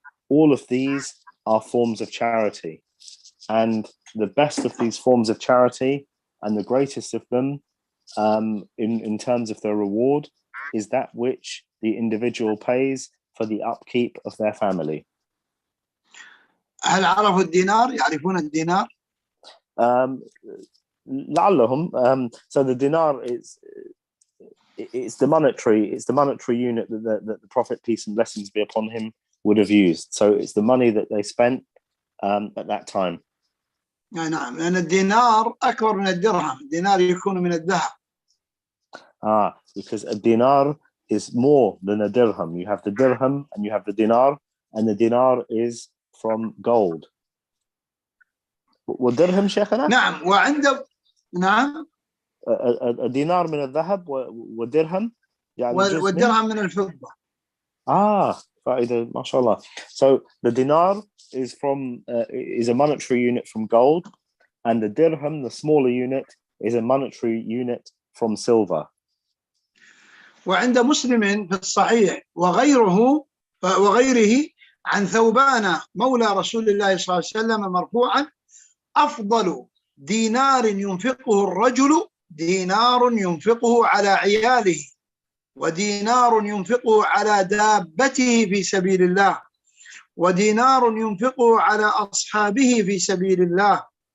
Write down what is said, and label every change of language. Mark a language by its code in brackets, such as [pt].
[en] All of these are forms of charity. And the best of these forms of charity and the greatest of them in terms of their reward is that which the individual pays for the upkeep of their family. [ar] هل عرفوا الدينار؟ يعرفون الدينار؟ لعلهم. [en] So the dinar is it's the monetary unit that the Prophet, peace and blessings be upon him, would have used. So it's the money that they spent at that time. [ar] نعم، لأن الدينار أكبر من الدرهم، الدينار يكون من الذهب. [en] Because a dinar is more than a dirham. You have the dirham and you have the dinar, and the dinar is from gold. [ar] والدرهم شيخنا؟ نعم، وعند نعم الدينار من الذهب والدرهم يعني والدرهم من الفضة. فائدة ما شاء الله. [en] So the dinar is a monetary unit from gold, and the dirham, the smaller unit, is a monetary unit from silver. [ar] وعند مسلم في الصحيح وغيره عن ثوبان مولى رسول الله صلى الله عليه وسلم مرفوعا: أفضل دينار ينفقه الرجل دينار ينفقه على عياله، ودينار ينفقه على دابته في سبيل الله، ودينار ينفقه على أصحابه في سبيل الله.